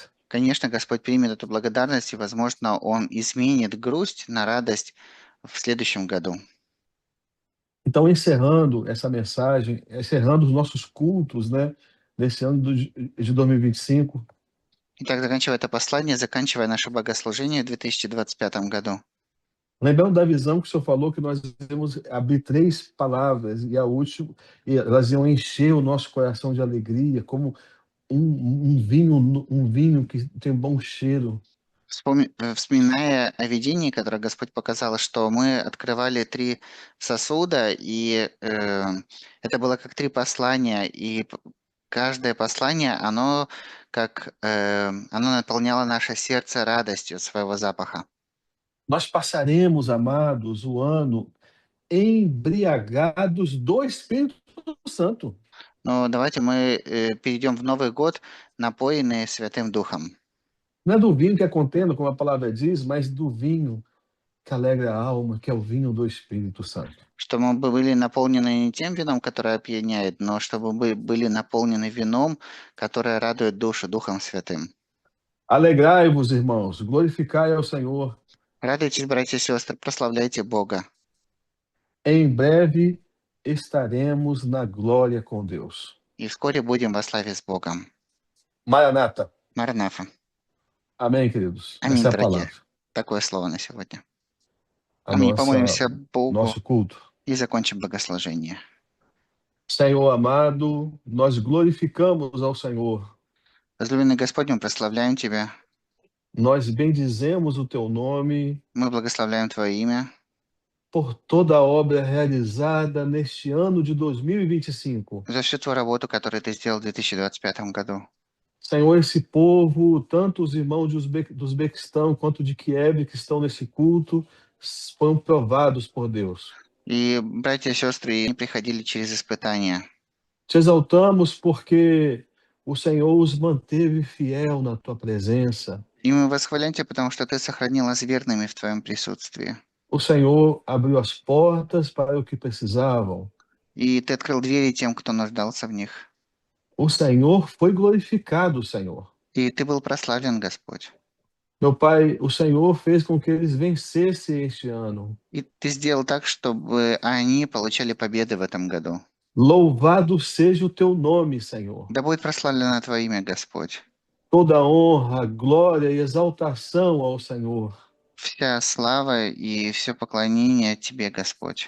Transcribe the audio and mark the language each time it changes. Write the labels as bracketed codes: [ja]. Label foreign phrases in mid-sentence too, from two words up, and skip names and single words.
[ru] Конечно, Господь примет эту благодарность, и, возможно, Он изменит грусть на радость в следующем году. [pt] Então, encerrando essa mensagem, encerrando os nossos cultos, né, nesse ano de 2025, [ru] Итак, заканчивая это послание, заканчивая наше богослужение в 2025 году. [pt] lembrando da visão que o Senhor falou, que nós devemos abrir 3 palavras, e a última, e elas iam encher o nosso coração de alegria, como um vinho que tem bom cheiro. [ru] Вспоминая о видении, которое Господь показал, что мы открывали 3 сосуда, и это было как 3 послания, и каждое послание, оно оно наполняло наше сердце радостью своего запаха. [pt] Nós passaremos, amados, o ano embriagados do Espírito Santo. [ru] Но давайте мы перейдем в Новый год, напоенные Святым Духом. [pt] Não é do vinho que é contenda, como a palavra diz, mas do vinho que alegra a alma, que é o vinho do Espírito Santo. [ru] Чтобы мы были наполнены не тем вином, которое опьяняет, но чтобы мы были наполнены вином, которое радует душу Духом Святым. [pt] Alegrai-vos, irmãos, glorificai ao Senhor. [ru] Радуйтесь, братья и сестры, прославляйте Бога. [pt] Em breve estaremos na glória com Deus. [ru] И вскоре будем во славе с Богом. [pt] Maranata. [ru] Маранафа. [pt] Amém, queridos. [ru] Аминь, [pt] Essa é a [ru] дорогие. [pt] palavra. [ru] Такое слово на сегодня. [pt] A [ru] Аминь. Помолимся Богу [pt] nosso culto. [ru] и закончим богослужение. [pt] Senhor amado, nós glorificamos ao Senhor. [ru] Возлюбленный Господь, мы прославляем Тебя. [pt] Nós bendizemos o teu nome [ru] Мы благословляем Твое имя [pt] por toda a obra realizada neste ano de 2025. [ru] за всю Твою работу, которую Ты сделал в 2025 году. [pt] Senhor, esse povo, tanto os irmãos do Uzbequistão quanto de Kiev que estão nesse culto, foram provados por Deus. [ru] И братья и сестры, они приходили через испытания. [pt] Te exaltamos porque o Senhor os manteve fiel na tua presença. [ru] И мы восхваляем Тебя, потому что Ты сохранил нас верными в Твоем присутствии. [pt] O Senhor abriu as portas para o que precisavam. [ru] И Ты открыл двери тем, кто нуждался в них. [pt] O Senhor foi glorificado, Senhor. [ru] И Ты был прославлен, Господь. [pt] Meu Pai, o Senhor fez com que eles vencessem este ano. [ru] И Ты сделал так, чтобы они получали победы в этом году. [pt] Louvado seja o teu nome, Senhor. [ru] Да будет прославлено Твое имя, Господь. [pt] Toda honra, glória e exaltação ao Senhor. [ru] Вся слава и все поклонение Тебе, Господь.